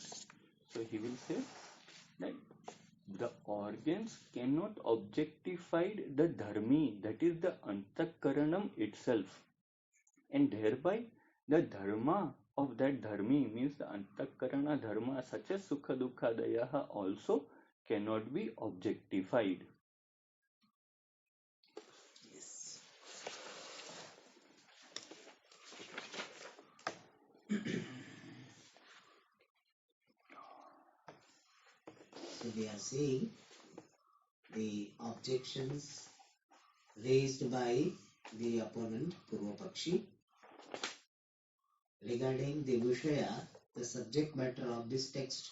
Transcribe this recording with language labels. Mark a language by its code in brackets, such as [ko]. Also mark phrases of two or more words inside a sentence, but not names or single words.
[en] So he will say that the organs cannot objectify the dharmi, that is the antakaranam itself, and thereby the dharma of that dharmi, means the [sa] antakarana dharma [en] such as [sa] sukha dukkha dayaha, [en] also cannot be objectified. Yes. So we are seeing the objections raised by the opponent [sa] Purva Pakshi [en] regarding the Vishaya, the subject matter of this text.